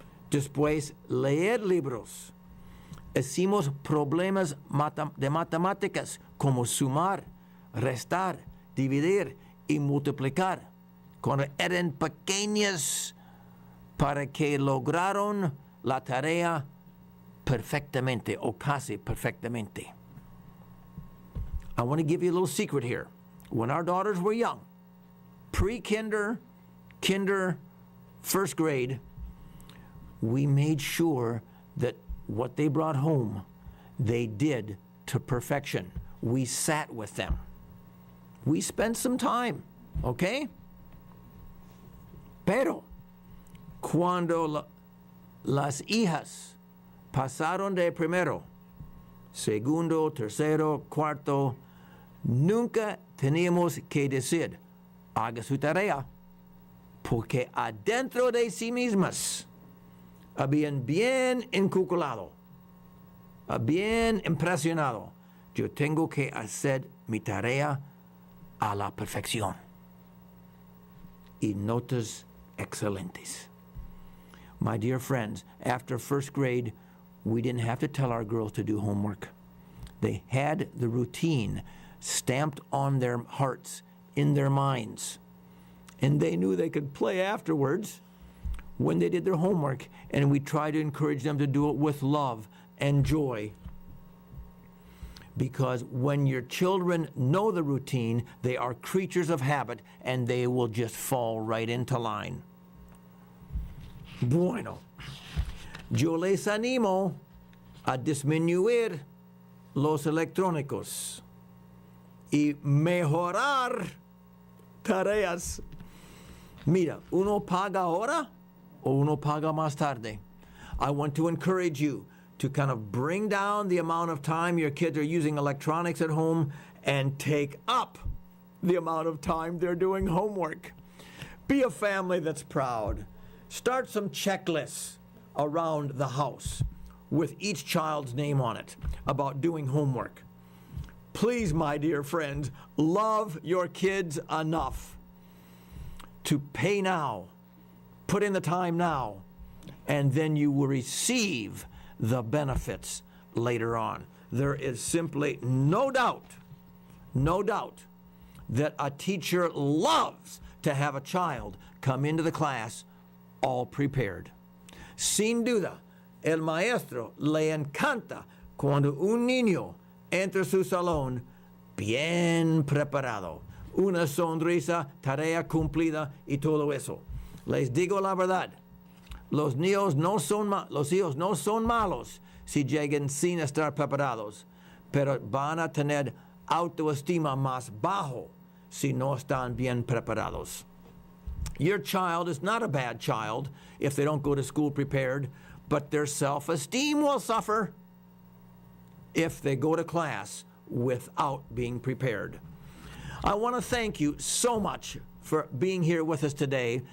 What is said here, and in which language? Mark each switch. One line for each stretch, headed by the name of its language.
Spanish: Después, leer libros. Hicimos problemas de matemáticas como sumar, restar, dividir y multiplicar cuando eran pequeñas para que lograron la tarea perfectamente o casi perfectamente.
English: I want to give you a little secret here. When our daughters were young, pre-kinder, kinder, first grade, we made sure that what they brought home, they did to perfection. We sat with them. We spent some time, okay?
Spanish: Pero cuando las hijas pasaron de primero, segundo, tercero, cuarto, nunca teníamos que decir, haga su tarea, porque adentro de sí mismas habían bien inculcado, bien impresionado. Yo tengo que hacer mi tarea a la perfección. Y notas excelentes.
English: My dear friends, after first grade, we didn't have to tell our girls to do homework. They had the routine stamped on their hearts, in their minds. And they knew they could play afterwards when they did their homework. And we tried to encourage them to do it with love and joy. Because when your children know the routine, they are creatures of habit and they will just fall right into line.
Spanish: Bueno, yo les animo a disminuir los electrónicos y mejorar tareas. Mira, uno paga ahora o uno paga más tarde.
English: I want to encourage you to kind of bring down the amount of time your kids are using electronics at home and take up the amount of time they're doing homework. Be a family that's proud. Start some checklists around the house with each child's name on it about doing homework. Please, my dear friends, love your kids enough to pay now, put in the time now, and then you will receive the benefits later on. There is simply no doubt that a teacher loves to have a child come into the class all prepared.
Spanish: Sin duda, el maestro le encanta cuando un niño entra a su salón bien preparado. Una sonrisa, tarea cumplida y todo eso. Les digo la verdad. Los hijos no son malos si llegan sin estar preparados, pero van a tener autoestima más bajo si no están bien preparados.
English: Your child is not a bad child if they don't go to school prepared, but their self-esteem will suffer if they go to class without being prepared. I want to thank you so much for being here with us today.